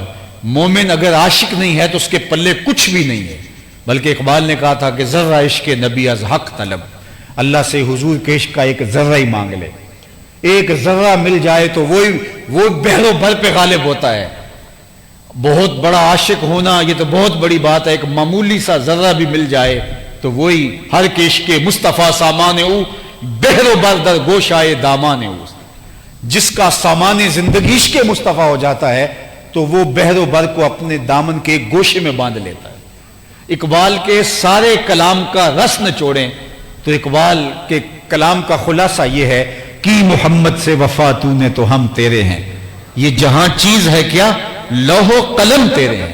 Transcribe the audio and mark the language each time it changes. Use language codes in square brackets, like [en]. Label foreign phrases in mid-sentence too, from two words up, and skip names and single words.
[ur] مومن اگر عاشق نہیں ہے تو اس کے پلے کچھ بھی نہیں ہے، بلکہ اقبال نے کہا تھا کہ [fa] ذرہ عشق نبی از حق طلب، [ur] اللہ سے حضور کے عشق کا ایک ذرہ ہی مانگ لے، ایک ذرہ مل جائے تو وہ بحر و بر پہ غالب ہوتا ہے۔ بہت بڑا عاشق ہونا یہ تو بہت بڑی بات ہے، ایک معمولی سا ذرہ بھی مل جائے تو وہی [fa] ہر کے عشق مصطفیٰ سامان او، بحر و بر در گوشائے دامان او، [ur] جس کا سامان زندگی عشق مصطفیٰ ہو جاتا ہے تو وہ بحر و بر کو اپنے دامن کے گوشے میں باندھ لیتا ہے۔ اقبال کے سارے کلام کا رس نچوڑیں تو اقبال کے کلام کا خلاصہ یہ ہے کہ محمد سے وفا تو نے تو ہم تیرے ہیں، یہ جہاں چیز ہے کیا لوح و قلم تیرے ہیں۔